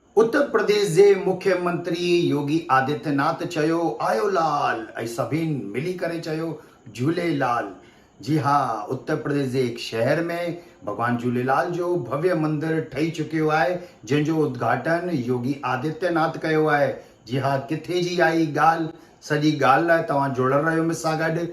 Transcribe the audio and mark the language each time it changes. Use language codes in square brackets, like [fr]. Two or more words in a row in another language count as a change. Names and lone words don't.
[sd] उत्तर प्रदेश जे मुख्यमंत्री योगी आदित्यनाथ चयो आयो लाल ऐं सभिनि मिली करे चयो झूलेलाल। [hi] जी हाँ, [sd] उत्तर प्रदेश जे एक शहर में भगवान झूलेलाल जो भव्य मंदिर ठही चुकियो आहे, जंहिंजो उद्घाटन योगी आदित्यनाथ कयो आहे। [hi] जी हाँ, [sd] किथे जी आई ॻाल्हि, सॼी ॻाल्हि लाइ तव्हां जुड़ियल रहियो मूंसां गॾु।